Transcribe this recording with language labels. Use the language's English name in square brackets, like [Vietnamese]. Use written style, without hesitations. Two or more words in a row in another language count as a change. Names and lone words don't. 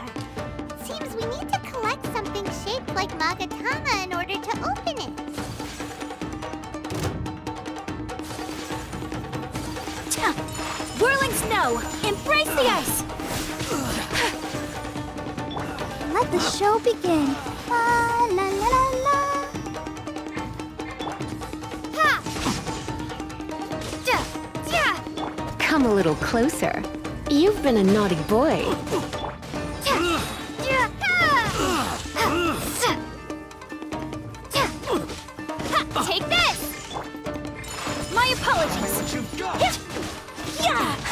[English] Seems we need to collect something shaped like Magatama in order to open it. Whirling snow! Embrace the ice! Let the show begin. La la la la la. Ha! Come a little closer. You've been a naughty boy. Take this! My apologies. Yeah!